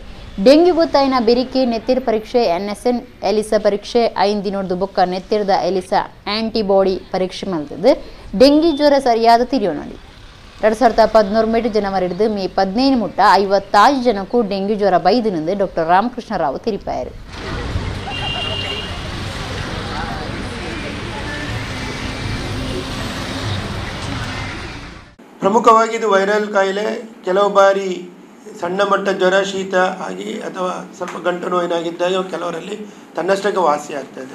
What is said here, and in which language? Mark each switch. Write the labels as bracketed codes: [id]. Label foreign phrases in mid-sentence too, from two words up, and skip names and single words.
[tcy] ಡೆಂಗ್ಯೂ ಗೊತ್ತಾಯಿನ ಬೆರಿಕೆ ನೆತ್ತಿರು ಪರೀಕ್ಷೆ NSN ಎಲಿಸಾ ಪರೀಕ್ಷೆ 5 ದಿನದ ಬುಕ್ಕ ನೆತ್ತಿರದ [en] ELISA antibody [tcy] ಪರೀಕ್ಷೆ ಮಲ್ತದ್ದು. ಡೆಂಗ್ಯೂ ಜ್ವರ ಸರಿಯಾದ ತಿರಿಯೋಣಿ 2013 ಜನವರಿ ಹಿಡಿದು ಮೇ 15 ಮುಟ್ಟ 55 ಜನಕ್ಕೂ ಡೆಂಗ್ಯೂ ಜ್ವರ ಬೈದಿನಿಂದ Dr.Ramakrishna ತಿರಿಪಾಯರು. [kn] ಪ್ರಮುಖವಾಗಿ ಇದು ವೈರಲ್ ಕಾಯಿಲೆ. ಕೆಲವು ಬಾರಿ ಸಣ್ಣ ಮಟ್ಟ ಜ್ವರ, ಶೀತ ಆಗಿ ಅಥವಾ ಸ್ವಲ್ಪ ಗಂಟು ನೋವಿನಾಗಿದ್ದಾಗ ಕೆಲವರಲ್ಲಿ ತನ್ನಷ್ಟಕ್ಕೆ ವಾಸಿ ಆಗ್ತದೆ.